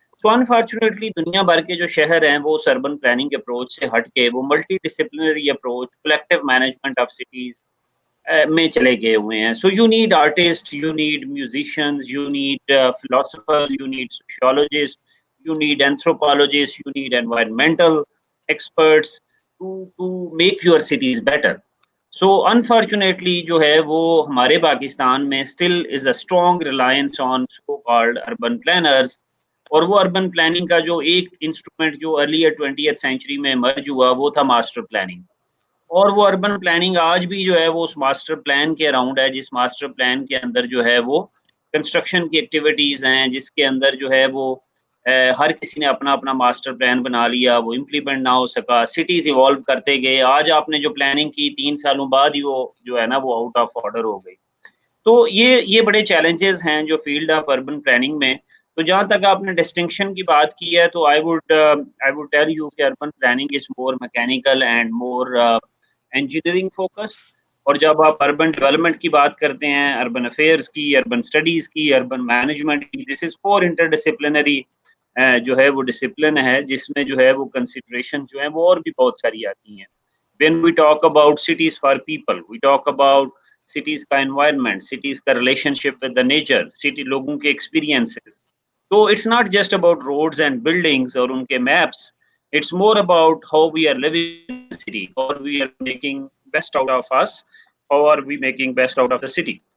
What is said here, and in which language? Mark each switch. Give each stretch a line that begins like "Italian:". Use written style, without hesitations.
Urdu: سو unfortunately دنیا بھر کے جو شہر ہیں وہ اس اربن پلاننگ اپروچ سے ہٹ کے وہ multi disciplinary approach, collective management of cities میں چلے گئے ہوئے ہیں.
English: So you need artist, you need musicians, you need philosophers, you need sociologist, you need anthropologists, you need environmental experts to make your cities better. So unfortunately
Urdu: جو ہے وہ ہمارے پاکستان میں
English: still is a strong reliance on so called urban planners.
Urdu: اور وہ urban planning کا جو ایک انسٹرومنٹ جو ارلیئر 20th سینچری میں مرج ہوا وہ تھا ماسٹر پلاننگ. اور وہ اربن پلاننگ آج بھی جو ہے وہ اس ماسٹر پلان کے اراؤنڈ ہے، جس ماسٹر پلان کے اندر جو ہے وہ کنسٹرکشن کی ایکٹیویٹیز ہیں، جس کے اندر جو ہے وہ ہر کسی نے اپنا اپنا ماسٹر پلان بنا لیا، وہ امپلیمنٹ نہ ہو سکا. سٹیز ایوالو کرتے گئے، آج آپ نے جو پلاننگ کی 3 سالوں بعد ہی وہ جو ہے نا وہ آؤٹ آف آرڈر ہو گئی. تو یہ بڑے چیلنجز ہیں جو فیلڈ آف اربن پلاننگ میں. تو جہاں تک آپ نے ڈسٹنکشن کی بات کی ہے تو آئی ووڈ ٹیل یو کہ
English: Urban planning is more mechanical and more engineering focus.
Urdu: اور جب آپ اربن ڈیولپمنٹ کی بات کرتے ہیں، اربن افیئرس کی، اربن اسٹڈیز کی، اربن مینجمنٹ کی، دس از فور انٹر ڈسپلنری جو ہے وہ ڈسپلن ہے، جس میں جو ہے وہ کنسیڈریشن جو ہے وہ اور بھی بہت ساری آتی ہیں.
English: when we talk about cities for people, we talk about cities کا environment, cities کا relationship with the nature, city لوگوں کے experiences. So it's not just about roads and buildings
Urdu: اور ان کے
English: maps, it's more about how we are living in the city, how we are making best out of us, how are we making best out of the city.